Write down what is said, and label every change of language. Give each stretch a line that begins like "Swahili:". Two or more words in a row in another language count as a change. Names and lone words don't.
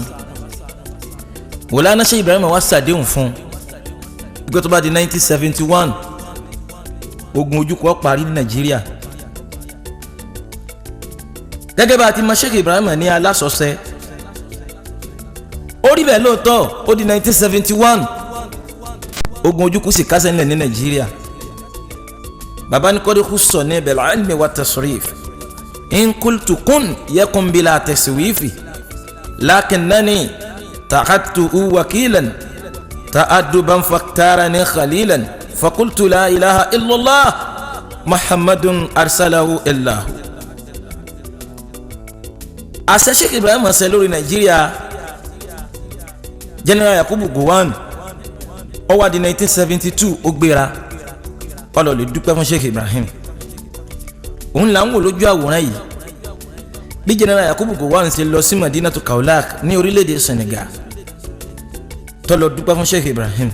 Yoruba: Maulana Sheikh Ibrahim wá ṣàdéhùn fún ìgbà tó bá di 1971 ogun ojúkú ó parí ní Nàìjíríà. gẹ́gẹ́ bá a ti mọ̀ Sheikh Ibrahim ní alásọ̀ọ́sẹ́, ó rí bẹ́ẹ̀ lóòótọ́. ó di 1971 ogun ojúkú sì kásẹ̀ nílẹ̀ ní Nàìjíríà. bàbá ní kọ́dé kú sọ ní
Arabic: بالعلم والتصريف إن قلت كن يكن بلا تسويف لكنني تأدبت وكيلا تأدبا فاخترني خليلا فقلت لا إله إلا الله محمد أرسله الإله.
Yoruba: àṣẹ Sheikh Ibrahim ṣe lórí Nàìjíríà. General Yakubu Gowon ó wá di 1972 ó gbéra ó lọ lè dúpẹ́ fún Sheikh Ibrahim. òun là ń wò lójú àwòrán yìí bí General Yakubu Gowon ṣe lọ sí Madinatu Kaolack ní orílẹ̀-èdè Senegal tó lọ dúpẹ́ fún Sheikh Ibrahim.